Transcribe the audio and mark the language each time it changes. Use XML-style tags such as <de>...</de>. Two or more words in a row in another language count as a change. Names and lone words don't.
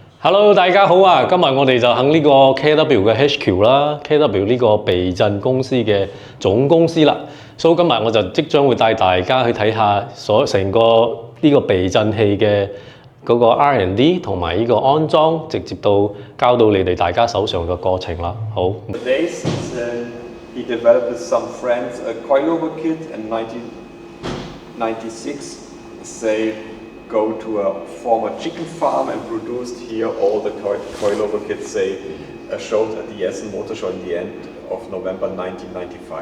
<yue>Hello，大家好啊！今日我哋就喺呢個 KW 嘅 HQ 啦，KW 呢個避震公司嘅總公司啦。所以今日我就即將會帶大家去睇下成個呢個避震器嘅嗰個 R&D 同埋呢個安裝，直接到交到你哋大家手上嘅過程啦。好。</yue> <en>Nowadays, he developed with some friends a coilover kit in 1996. They go to a former chicken farm and produced here all the coilover kits they showed at the Essen Motor Show in the end of November 1995.</en>